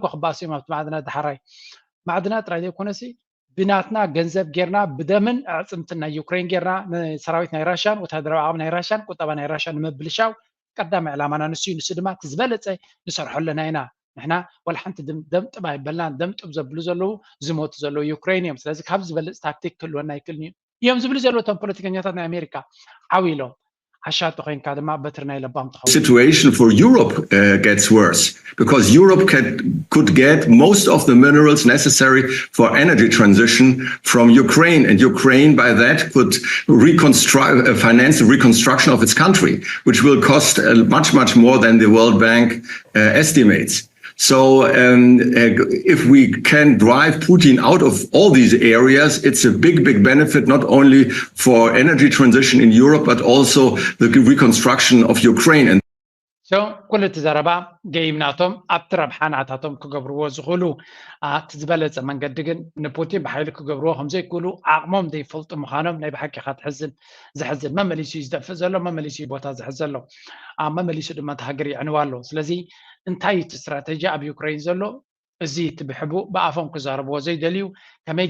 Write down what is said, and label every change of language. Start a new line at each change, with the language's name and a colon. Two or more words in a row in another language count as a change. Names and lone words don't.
Tigrinya: ክኽባስ እዮም ኣብቲ ማዕድናት ዳሓራይ ማዕድናት ጥራይ ዘይኮነሲ ብናትና ገንዘብ ጌርና ብደምን ኣዕፅምትን ናይ ዩክሬን ጌርና ንሰራዊት ናይ ራሽያን ወታደራዊ ዓቕሚ ናይ ራሽያን ቁጠባ ናይ ራሽያ ንምብልሻው ቀዳማይ ዕላማና ንሱ እዩ ንሱ ድማ እቲ ዝበለፀ ንሰርሖ ኣለና ኢና ንሕና ዋላ ሓንቲ ደምጥባ ይበልናን ደምጥብ ዘብሉ ዘለዉ ዝሞቱ ዘለዉ ዩክሬን እዮም ስለዚ ካብ ዝበለፅ ታክቲክ ክህልወና ኣይክእልኒ እዮም ዝብሉ ዘለዉ እቶም ፖለቲከኛታት ናይ ኣሜሪካ ዓብኢሎም ሓሻቶ ኮንካ ድማ በትርና ይለባም ትኸውን
English: situation for Europe gets worse because Europe could get most of the minerals necessary for energy transition from Ukraine and Ukraine by that could finance the reconstruction of its country which will cost much more than the World Bank estimates. So if we can drive Putin out of all these areas, it's a big benefit, not only for energy transition in Europe, but also the reconstruction of Ukraine.
Tigrinya: So ኩሉ እቲ ዘረባ ገይምናቶም ኣብቲ ረብሓናታቶም ክገብርዎ ዝኽእሉ እቲ ዝበለፀ መንገዲ ግን ንፑቲን ብሓይሊ ክገብርዎ ከምዘይክእሉ ዓቕሞም ዘይፈልጡ ምዃኖም ናይ ብሓቂ ኢኻ ዝሕዝን መመሊሱ እዩ ዝደፍእ ዘሎ መመሊሱ እዩ ቦታ ዝሕዝ ዘሎ መመሊሱ ድማ እቲ ሃገር ይዕንዋ ኣሎ ስለዚ እንታይ እቲ ስትራቴጂ ኣብ ዩክሬን ዘሎ እዚ እቲ ብሕቡእ ብኣፎም ክዛረብዎ ዘይደልዩ ከመይ